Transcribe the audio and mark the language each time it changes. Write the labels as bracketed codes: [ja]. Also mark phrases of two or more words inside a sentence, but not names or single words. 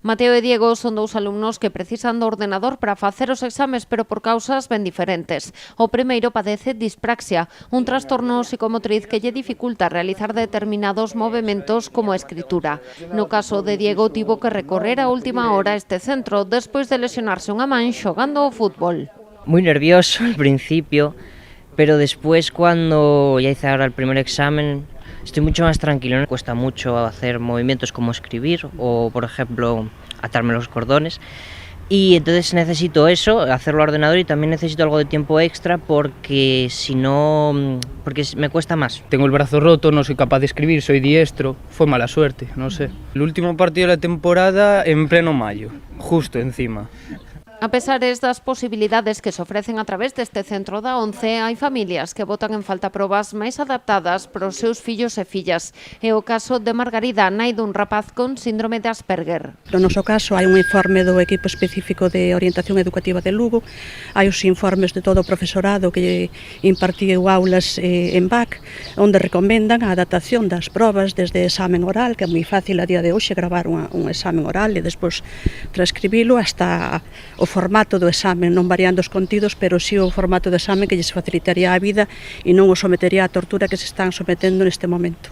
[gl] Mateo e Diego son dous alumnos que precisan do ordenador para facer os exames, pero por causas ben diferentes. O primeiro padece dispraxia, un trastorno psicomotriz que lle dificulta realizar determinados movementos como a escritura. No caso de Diego, tivo que recorrer a última hora a este centro despois de lesionarse unha man xogando ao fútbol. [es] Muy nervioso al principio, pero después cuando ya hice ahora el primer examen estoy mucho más tranquilo, no me cuesta mucho hacer movimientos como escribir o, por ejemplo, atarme los cordones. Y entonces necesito eso, hacerlo al ordenador, y también necesito algo de tiempo extra porque si no, porque me cuesta más. Tengo el brazo roto, no soy capaz de escribir, soy diestro, fue mala suerte, no sé. El último partido de la temporada en pleno mayo, justo encima. [gl] A pesares das posibilidades que se ofrecen a través deste centro da ONCE, hai familias que botan en falta probas máis adaptadas para os seus fillos e fillas. É o caso de Margarida, nai dun rapaz con síndrome de Asperger. No noso caso hai un informe do equipo específico de orientación educativa de Lugo, hai os informes de todo o profesorado que impartiu aulas en BAC, onde recomendan a adaptación das probas desde examen oral, que é moi fácil a día de hoxe gravar un examen oral e despois transcribilo, hasta o formato do exame, non variando os contidos, pero si o formato do exame que lles facilitaría a vida e non o sometería á tortura que se están sometendo neste momento.